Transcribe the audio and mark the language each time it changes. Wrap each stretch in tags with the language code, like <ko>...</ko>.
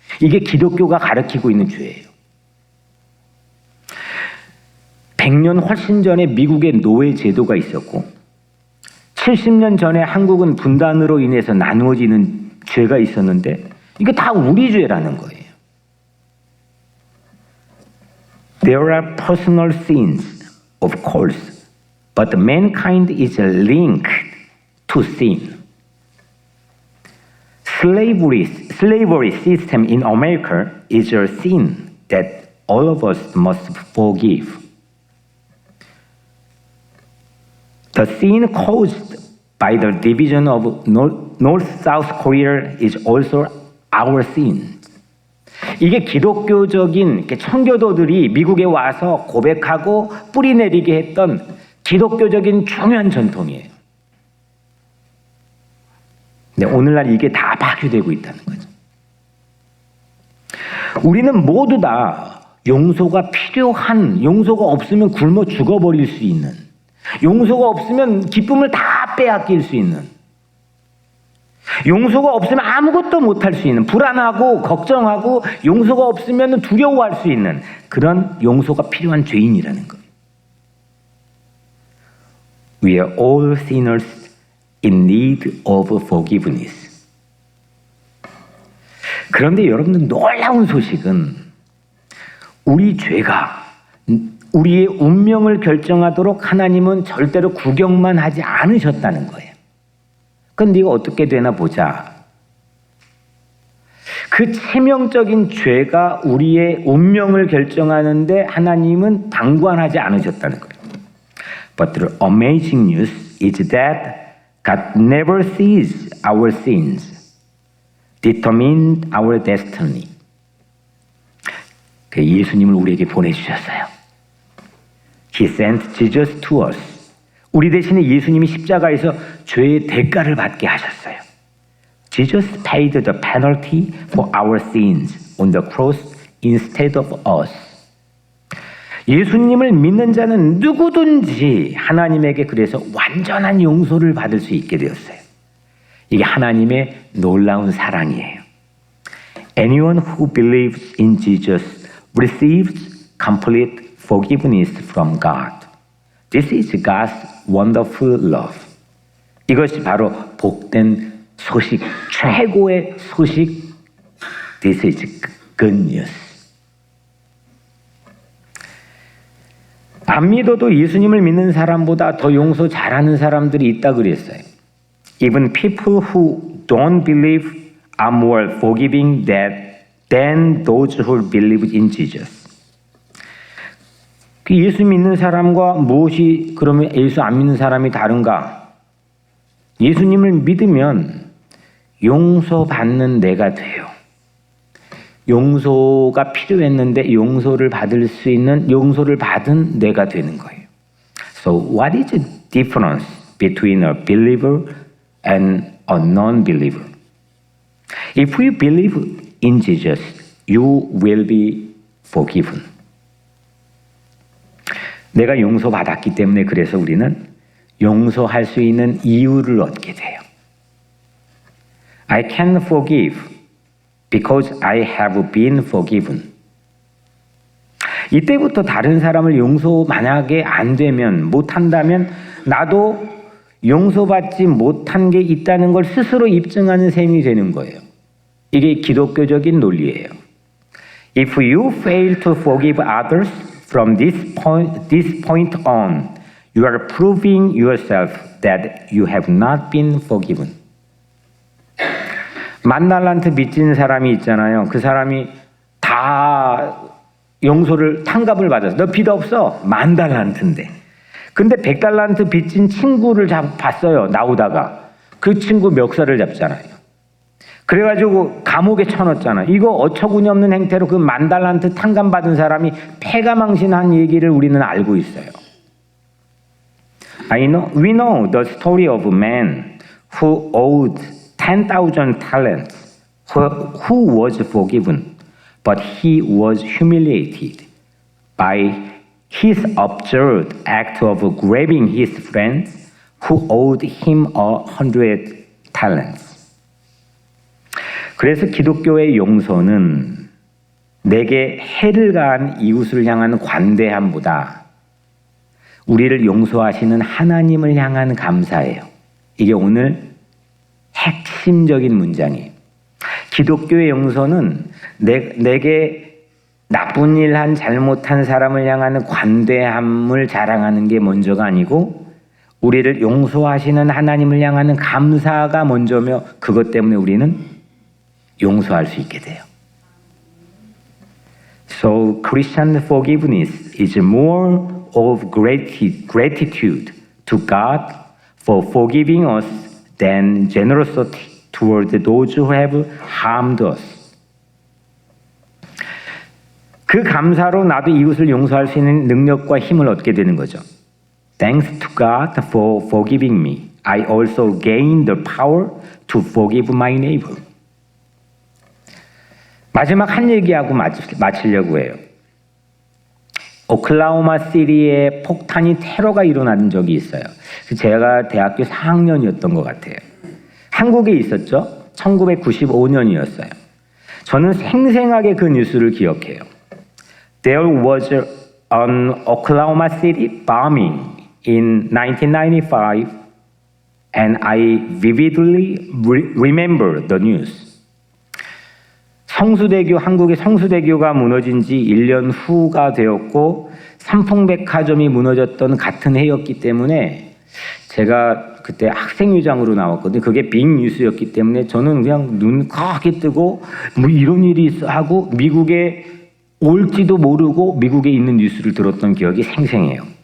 <ko>이게 기독교가 가르치고 있는 죄예요. 100년 훨씬 전에 미국에 노예 제도가 있었고 70년 전에 한국은 분단으로 인해서 나누어지는 죄가 있었는데 이게 다 우리 죄라는 거예요.</ko> <en>There are personal sins, of course, but mankind is linked to sin. Slavery system in America is a sin that all of us must forgive. The sin caused by the division of North-South Korea is also our sin.</en> <ko>이게 기독교적인 청교도들이 미국에 와서 고백하고 뿌리내리게 했던 기독교적인 중요한 전통이에요. 근데 오늘날 이게 다 파괴되고 있다는 거죠. 우리는 모두 다 용서가 필요한, 용서가 없으면 굶어 죽어버릴 수 있는, 용서가 없으면 기쁨을 다 빼앗길 수 있는, 용서가 없으면 아무것도 못할 수 있는, 불안하고 걱정하고 용서가 없으면 두려워할 수 있는 그런 용서가 필요한 죄인이라는 거예요.</ko> <en>We are all sinners in need of forgiveness.</en> <ko>그런데 여러분들 놀라운 소식은 우리 죄가 우리의 운명을 결정하도록 하나님은 절대로 구경만 하지 않으셨다는 거예요. 그건 네가 어떻게 되나 보자. 그 치명적인 죄가 우리의 운명을 결정하는데 하나님은 방관하지 않으셨다는 거예요.</ko> <en>But the amazing news is that God never sees our sins, determine our destiny.</en> <ko>예수님을 우리에게 보내주셨어요.</ko> <en>He sent Jesus to us.</en> <ko>우리 대신에 예수님이 십자가에서 죄의 대가를 받게 하셨어요.</ko> <en>Jesus paid the penalty for our sins on the cross instead of us.</en> <ko>예수님을 믿는 자는 누구든지 하나님에게 그래서 완전한 용서를 받을 수 있게 되었어요. 이게 하나님의 놀라운 사랑이에요.</ko> <en>Anyone who believes in Jesus receives complete forgiveness from God. This is God's wonderful love.</en> <ko>이것이 바로 복된 소식, 최고의 소식.</ko> <en>This is good news.</en> <ko>안 믿어도 예수님을 믿는 사람보다 더 용서 잘하는 사람들이 있다 그랬어요.</ko> <en>Even people who don't believe are more forgiving than those who believe in Jesus.</en> <ko>예수 믿는 사람과 무엇이 그러면 예수 안 믿는 사람이 다른가? 예수님을 믿으면 용서받는 내가 돼요. 용서가 필요했는데 용서를 받을 수 있는, 용서를 받은 내가 되는 거예요.</ko> <en>So what is the difference between a believer and a non-believer? If you believe in Jesus, you will be forgiven.</en> <ko>내가 용서받았기 때문에 그래서 우리는 용서할 수 있는 이유를 얻게 돼요.</ko> <en>I can forgive because I have been forgiven.</en> <ko>이때부터 다른 사람을 용서 만약에 안 되면, 못한다면 나도 용서받지 못한 게 있다는 걸 스스로 입증하는 셈이 되는 거예요. 이게 기독교적인 논리예요.</ko> <en>If you fail to forgive others from this point on, you are proving yourself that you have not been forgiven.</en> <ko>10,000달란트 빚진 사람이 있잖아요. 그 사람이 다 용서를 탕감을 받았어. 너 빚 없어. 10,000달란트인데. 근데 100달란트 빚진 친구를 봤어요. 나오다가. 그 친구 멱살을 잡잖아요. 그래가지고 감옥에 쳐넣었잖아. 이거 어처구니 없는 행태로 그 10,000달란트 탕감받은 사람이 패가망신한 얘기를 우리는 알고 있어요.</ko> <en>We know the story of a man who owed 10,000 talents, who was forgiven, but he was humiliated by his absurd act of grabbing his friends who owed him 100 talents.</en> <ko>그래서 기독교의 용서는 내게 해를 가한 이웃을 향한 관대함보다 우리를 용서하시는 하나님을 향한 감사예요. 이게 오늘 핵심적인 문장이에요. 기독교의 용서는 내게 나쁜 일 한 잘못한 사람을 향하는 관대함을 자랑하는 게 먼저가 아니고 우리를 용서하시는 하나님을 향하는 감사가 먼저며 그것 때문에 우리는 용서할 수 있게 돼요.</ko> <en>So Christian forgiveness is more of gratitude to God for forgiving us than generosity toward those who have harmed us.</en> <ko>그 감사로 나도 이웃을 용서할 수 있는 능력과 힘을 얻게 되는 거죠.</ko> <en>Thanks to God for forgiving me, I also gain the power to forgive my neighbor.</en> <ko>마지막 한 얘기하고 마치려고 해요. 오클라호마 시티에 폭탄이 테러가 일어난 적이 있어요. 제가 대학교 4학년이었던 것 같아요. 한국에 있었죠. 1995년이었어요. 저는 생생하게 그 뉴스를 기억해요.</ko> <en>There was an Oklahoma City bombing in 1995 and I vividly remember the news.</en> <ko>한국의 성수대교가 무너진 지 1년 후가 되었고 삼풍백화점이 무너졌던 같은 해였기 때문에 제가 그때 학생회장으로 나왔거든요. 그게 빅뉴스였기 때문에 저는 그냥 눈 크게 뜨고 뭐 이런 일이 있어 하고 미국에 올지도 모르고 미국에 있는 뉴스를 들었던 기억이 생생해요.</ko>